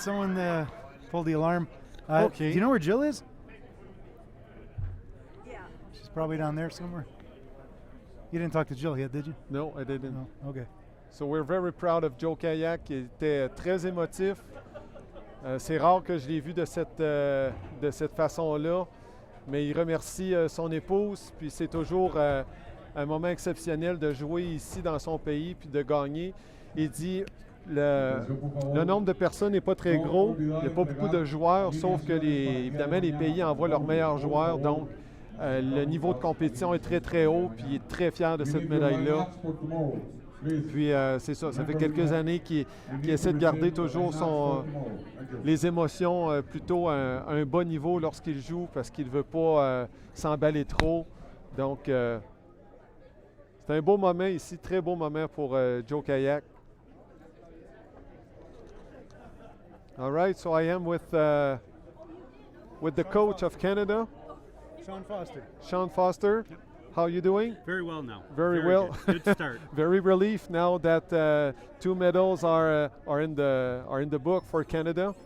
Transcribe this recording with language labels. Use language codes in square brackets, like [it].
[en] Someone pulled the alarm. Okay. Do you know where Jill is? Yeah. She's probably down there somewhere. You didn't talk to Jill yet, did you? No, I didn't. No. Okay. So we're very proud of Joe Kayak. [fr] Il était très émotif. C'est rare que je l'ai vu de cette façon-là, mais il remercie son épouse. Puis c'est toujours un moment exceptionnel de jouer ici dans son pays puis de gagner. Il dit le nombre de personnes n'est pas très gros. Il n'y a pas beaucoup de joueurs, sauf que évidemment les pays envoient leurs meilleurs joueurs. Donc le niveau de compétition est très très haut. Puis il est très fier de cette médaille-là. Puis c'est ça, ça fait quelques années qu'il essaie de garder toujours les émotions plutôt à un bas niveau lorsqu'il joue parce qu'il ne veut pas s'emballer trop. Donc C'est un beau moment ici, très beau moment pour Joe Kayak. [en] All right, so I am with the coach of Canada, Sean Foster. Sean Foster. Yep. How you doing? Very well now. Very well. Good. Good start. Very relieved now that 2 medals are in the book for Canada.